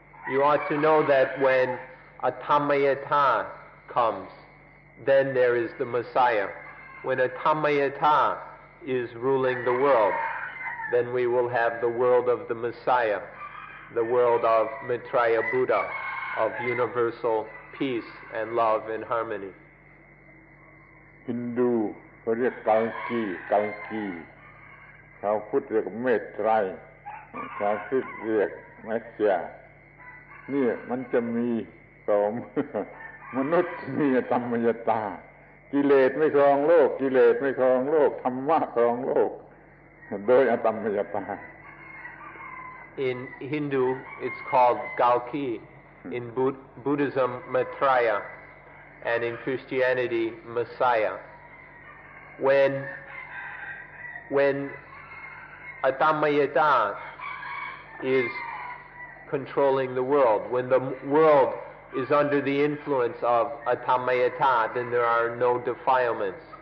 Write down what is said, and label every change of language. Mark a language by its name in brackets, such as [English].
[English] You ought to know that when Atammayata comes, then there is the Messiah. When Atammayata is ruling the world, then we will have the world of the Messiah, the world of Maitreya Buddha, of universal peace and love and harmony. [Thai] ฮินดูเขาเรียกกัลกีชาวพุทธเรียกเมตไตรชาวคริสต์เรียกเมสสิอานี่มันจะมีต่อมนุษย์มีอตัมมยตากิเลสไม่ครองโลกธรรมะครองโลกโดยอตัมมยตา [English] In Hindu it's called Galki, in Buddhism Maitreya, and in Christianity Messiah. When Atammayata is controlling the world, when the world is under the influence of Atammayata, then there are no defilements.